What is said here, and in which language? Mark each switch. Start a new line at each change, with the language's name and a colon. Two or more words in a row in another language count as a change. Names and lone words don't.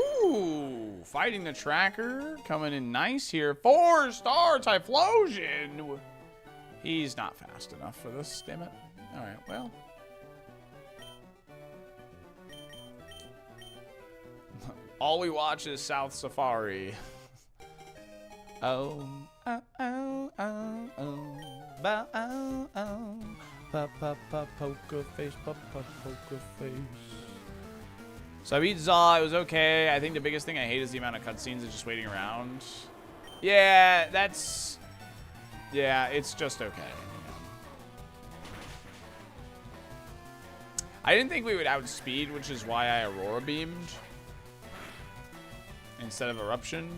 English: Ooh, fighting the tracker. Coming in nice here. 4-star Typhlosion. He's not fast enough for this, damn it. All right, well. All we watch is South Safari. Oh, oh, oh, oh, oh, ba, oh, oh, pa, pa, pa, poker face, pa, pa, poker face. So I beat Zaw, it was okay. I think the biggest thing I hate is the amount of cutscenes and just waiting around. Yeah, that's... Yeah, it's just okay. I didn't think we would outspeed, which is why I Aurora Beamed instead of Eruptioned.